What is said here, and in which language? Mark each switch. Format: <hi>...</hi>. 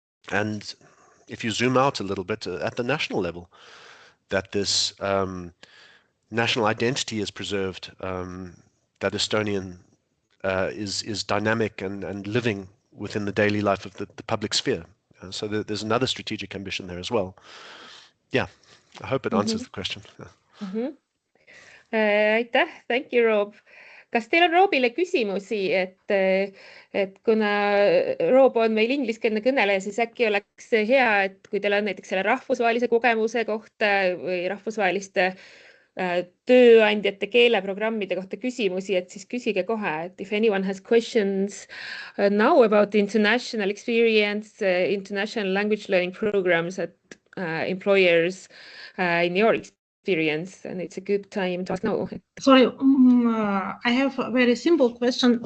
<en>And if you zoom out a little bit at the national level, that this national identity is preserved, that Estonian is dynamic and living within the daily life of the public sphere. So there's another strategic ambition there as well. Yeah, I hope it answers the question.</en> <et>Aitäh,</et> <en>thank you, Rob.</en> <et>Kas teil on Robile küsimusi, et kuna Rob on meil ingliskeelne kõneleja, siis äkki oleks hea, et kui teil on näiteks selle rahvusvahelise kogemuse kohta või rahvusvaheliste tööandjate keeleprogrammide kohta küsimusi, et siis küsige kohe, et</et> <en>if anyone has questions now about international experience, international language learning programs at employers in your experience, and it's a good time to ask now. Sorry, I have a very simple question.</en>